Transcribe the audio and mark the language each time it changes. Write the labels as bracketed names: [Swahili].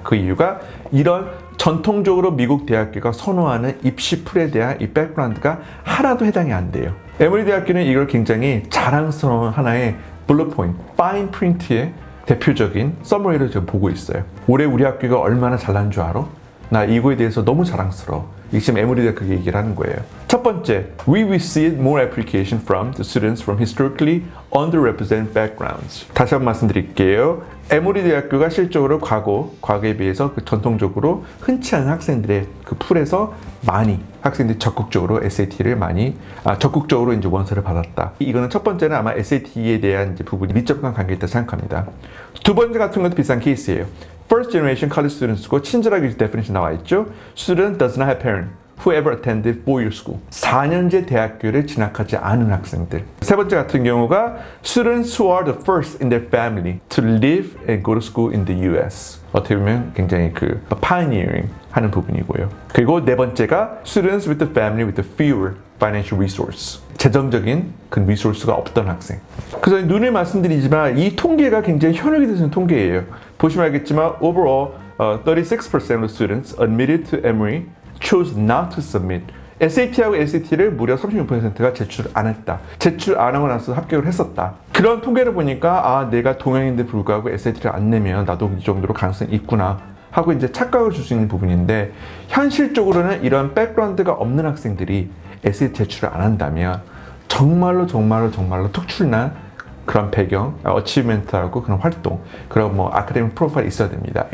[Korean] 그 이유가 이런 전통적으로 미국 대학교가 선호하는 입시 풀에 대한 이 백그라운드가 하나도 해당이 안 돼요. 에머리 대학교는 이걸 굉장히 자랑스러운 하나의 블루 포인트, 파인 프린트의 대표적인 서머리를 지금 보고 있어요. 올해 우리 학교가 얼마나 잘난 줄 알아? 나 이거에 대해서 너무 자랑스러워. 이게 지금 에머리 대학교 얘기를 하는 거예요. 첫 번째, [English] we received more application from the students from historically underrepresented backgrounds. [Korean] 다시 한번 말씀드릴게요. 에머리 대학교가 실적으로 과거에 비해서 그 전통적으로 흔치 않은 학생들의 그 풀에서 많이 학생들이 적극적으로 SAT를 적극적으로 이제 원서를 받았다. 이거는 첫 번째는 아마 SAT에 대한 이제 부분이 밀접한 관계가 있다 생각합니다. 두 번째 같은 것도 비슷한 케이스예요. [English] First generation college students고 [Korean] 친절하게 [English] definition [Korean] 나와 있죠. [English] Student does not have parent who ever attended four-year school. [Korean] 4년제 대학교를 진학하지 않은 학생들. 세 번째 같은 경우가 [English] Students who are the first in their family to live and go to school in the US. [Korean] 어떻게 보면 굉장히 그 pioneering 하는 부분이고요. 그리고 네 번째가 [English] Students with the family with the fewer financial resource. [Korean] 재정적인 그 리소스가 없던 학생. 그래서 눈에 말씀드리지만 이 통계가 굉장히 현혹이 되는 통계예요. 보시면 알겠지만 [English] overall 36% of students admitted to Emory chose not to submit. [Korean] SAT하고 SAT를 무려 36%가 제출 안 했다. 제출 안 하고 나서 합격을 했었다. 그런 통계를 보니까 내가 동양인데 불구하고 SAT를 안 내면 나도 이 정도로 가능성이 있구나 하고 이제 착각을 줄 수 있는 부분인데 현실적으로는 이런 백그라운드가 없는 학생들이 SAT 제출을 안 한다면 정말로 특출난 그런 배경, 어치브먼트하고 그런 활동, 그런 뭐 아카데믹 프로파일이 있어야 됩니다.